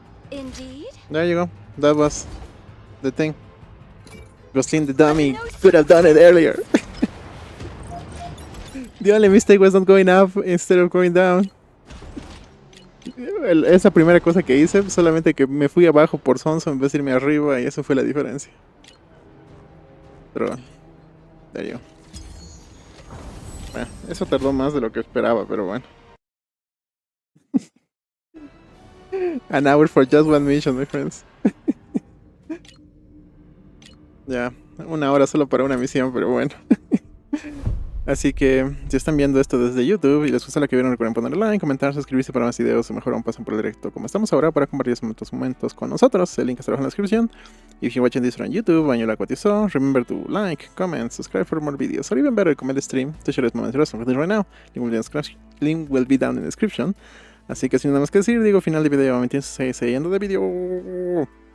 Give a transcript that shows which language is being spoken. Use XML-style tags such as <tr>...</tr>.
<en>Indeed. There you go. That was the thing. Glostlyn the dummy could have done it earlier. The only mistake was not going up instead of going down.</en> <es>Esa primera cosa que hice, solamente que me fui abajo por sonso en vez de irme arriba y eso fue la diferencia. Pero,</es> <en>there you go.</en> <es>Bueno, eso tardó más de lo que esperaba, pero bueno.</es> <en>An hour for just one mission, my friends.</en> <es>Ya, 1 hora solo para una misión, pero bueno. Así que, si están viendo esto desde YouTube y les gusta lo que vieron, recuerden ponerle like, comentar, suscribirse para más videos o mejor aún pasen por el directo como estamos ahora para compartir estos momentos con nosotros. El link está abajo en la descripción.</es> <en>If you're watching this on YouTube and you like what you saw, remember to like, comment, subscribe for more videos, or even better, comment the stream to share this moment right now. Link will be down in the description.</en> <es>Así que sin nada más que decir, digo final de video, me tienes siguiendo de video.</es>